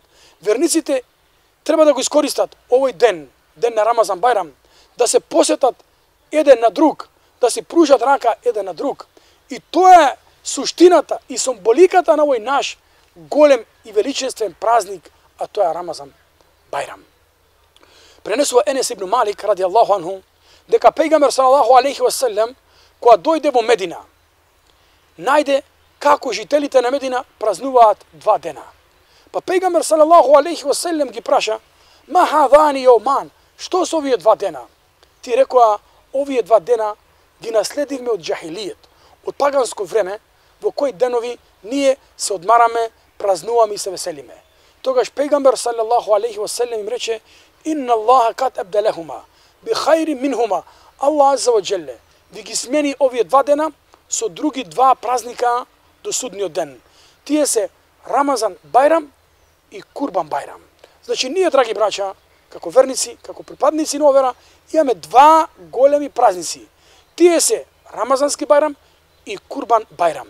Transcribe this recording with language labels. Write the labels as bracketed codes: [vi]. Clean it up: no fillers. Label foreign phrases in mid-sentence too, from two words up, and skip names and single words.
[mk] Верниците треба да го искористат овој ден, ден на Рамазан Бајрам, да се посетат еден на друг, да си пружат рака еден на друг. И тоа е суштината и символиката на овој наш голем и величествен празник, а тоа е Рамазан Бајрам. Пренесува Енес ибн Малик [ar] رضي الله عنه [mk] дека пејгамбер [ar] صلى الله عليه وسلم [mk] кога дојде во Медина, најде како жителите на Медина празнуваат два дена. Па пејгамбер [ar] صلى الله عليه وسلم [mk] ги праша: [ar] "ما هذان يومان, [mk] што се овие два дена?" Ти рекоа: "Овие два дена ги наследивме од џахилијет, од паганско време, во кои денови ние се одмараме, празнуваме и се веселиме." Тогаш пејгамбер [ar] صلى الله عليه وسلم [mk] им рече: [ar] "إن الله قد أبدلكما بهما خيرا منهما." [mk] Аллах [ar] عز وجل [mk] ви ги смени овие два дена со други два празника до судниот ден. Тие се Рамазан Бајрам и Курбан Бајрам. Значи ние, драги браќа, како верници, како припадници на вера, имаме два големи празници. Тие се Рамазански бајрам и Курбан бајрам.